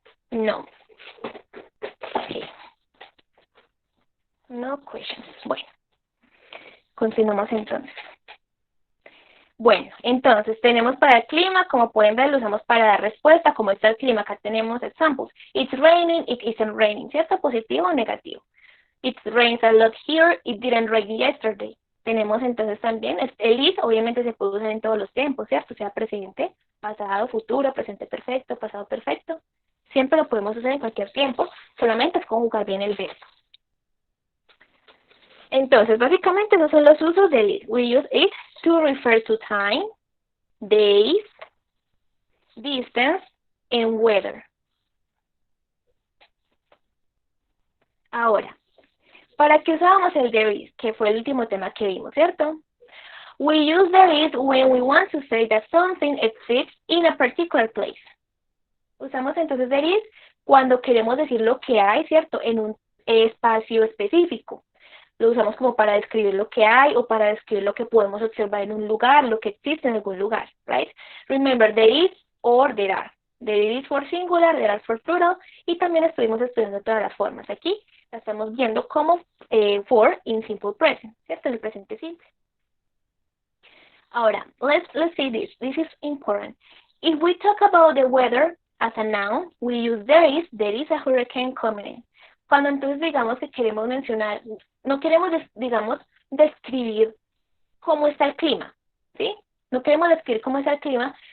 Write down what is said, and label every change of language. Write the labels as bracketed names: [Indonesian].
[English] No. Okay. [Spanish] No questions. Bueno. Continuamos entonces. Bueno, entonces tenemos para el clima, como pueden ver, lo usamos para dar respuesta, como está el clima, acá tenemos examples. [English] It's raining, it isn't raining, [Spanish] ¿cierto? Positivo o negativo. [English] It rains a lot here, it didn't rain yesterday. [Spanish] Tenemos entonces también, el is obviamente se puede usar en todos los tiempos, ¿cierto? Sea presente, pasado, futuro, presente perfecto, pasado perfecto. Siempre lo podemos usar en cualquier tiempo, solamente es conjugar bien el verbo. Entonces, básicamente esos son los usos del it. [English] We use it to refer to time, days, distance, and weather. [Spanish] Ahora, ¿para qué usábamos el there is? Que fue el último tema que vimos, ¿cierto? [English] We use there is when we want to say that something exists in a particular place. [Spanish] Usamos entonces there is cuando queremos decir lo que hay, ¿cierto? En un espacio específico. Lo usamos como para describir lo que hay o para describir lo que podemos observar en un lugar, lo que existe en algún lugar, right? [English] Remember, there is or there are. There is for singular, there are for plural, [Spanish] y también estuvimos estudiando todas las formas. Aquí la estamos viendo como [English] for in simple present, [Spanish] ¿cierto? En el presente simple. [English] Ahora, let's see this. This is important. If we talk about the weather as a noun, we use there is a hurricane coming in. [Spanish] Cuando entonces digamos que queremos mencionar, no queremos, digamos, describir cómo está el clima, ¿sí? No queremos describir cómo está el clima,